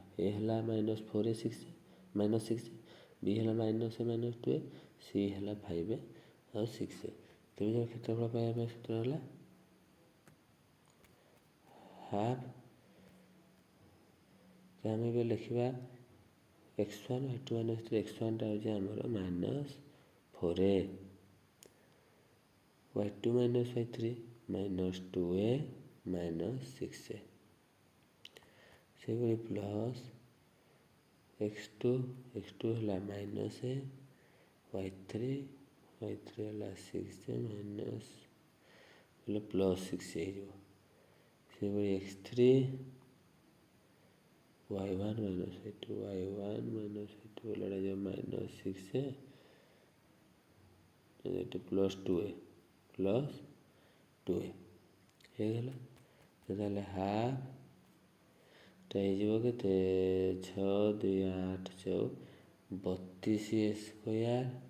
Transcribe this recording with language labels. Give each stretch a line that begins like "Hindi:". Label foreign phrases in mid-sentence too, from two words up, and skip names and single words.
Odia: ଏ ହେଲା -4 -6, ବି ହେଲା -2, ସି ହେଲା 5 ଆଉ 6। ତ୍ରିଭୁଜର କ୍ଷେତ୍ରଫଳ ପାଇବା ପାଇଁ ସୂତ୍ର ହେଲା ହାଫ୍। ତ ଆମେ ଏବେ ଲେଖିବା x1 y2 -3, x1 ଟା ହେଉଛି ଆମର -4a, y2 - y3 -2a -6a, ସେଭଳି ପ୍ଲସ୍ x2 ହେଲା -a, y3 ହେଲା 6a ହେଲେ +6 ହେଇଯିବ। ସେଭଳି x3 y1 - y2 ହେଲେ ଏଇଟା ଯିବ -6a, ଏଠି +2a ହେଇଗଲା। ତାହେଲେ ହାଫ୍ ହେଇଯିବ କେତେ 6 2 8 32 ସ୍କୋୟାର